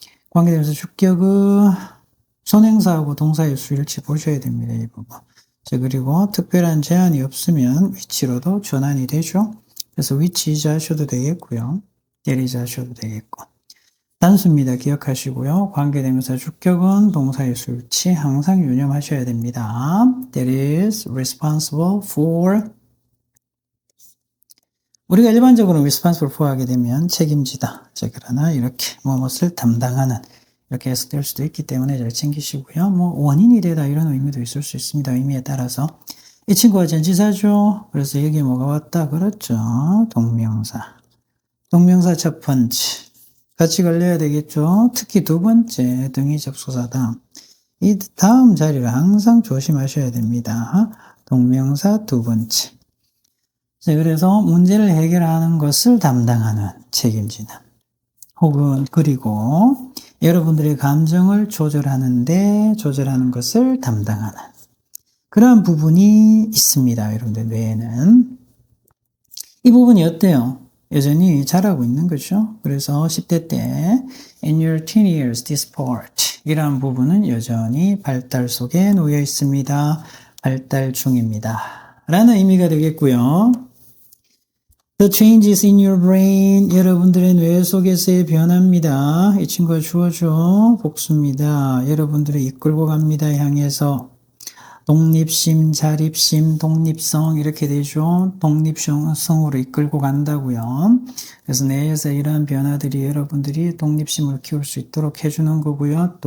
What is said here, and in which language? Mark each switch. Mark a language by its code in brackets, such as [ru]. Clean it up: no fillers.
[ko] 관계대명사 주격은 선행사하고 동사의 수일치 보셔야 됩니다. 이 부분. 자, 그리고 특별한 제한이 없으면 위치로도 전환이 되죠. 그래서 위치이자 하셔도 되겠고요. 때리자 하셔도 되겠고. 단수입니다. 기억하시고요. 관계대명사 주격은 동사의 수일치 항상 유념하셔야 됩니다. [en] That is responsible for. [ko] 우리가 일반적으로 responsible for 하게 되면 책임지다. 자, 그러나 이렇게 무엇을 담당하는 이렇게 해석될 수도 있기 때문에 잘 챙기시고요. 뭐 원인이 되다 이런 의미도 있을 수 있습니다. 의미에 따라서. 이 친구가 전치사죠. 그래서 여기 뭐가 왔다? 그렇죠. 동명사. 동명사 첫 번째. 같이 걸려야 되겠죠. 특히 두 번째 등위 접속사다. 이 다음 자리를 항상 조심하셔야 됩니다. 동명사 두 번째. 자, 그래서 문제를 해결하는 것을 담당하는, 책임지는. 혹은 그리고 여러분들의 감정을 조절하는 것을 담당하는 그러한 부분이 있습니다. 여러분들 뇌에는. 이 부분이 어때요? 여전히 잘하고 있는 거죠. 그래서 10대 때 [en] In your teen years, this part [ko] 이라는 부분은 여전히 발달 속에 놓여 있습니다. 발달 중입니다. 라는 의미가 되겠고요. [en] The changes in your brain, [ko] 여러분들의 뇌 속에서의 변화입니다. 이 친구가 주어죠. 복수입니다. 여러분들을 이끌고 갑니다. 향해서. 독립심, 자립심, 독립성 이렇게 되죠. 독립성으로 이끌고 간다고요. 그래서 뇌에서 이러한 변화들이 여러분들이 독립심을 키울 수 있도록 해주는 거고요.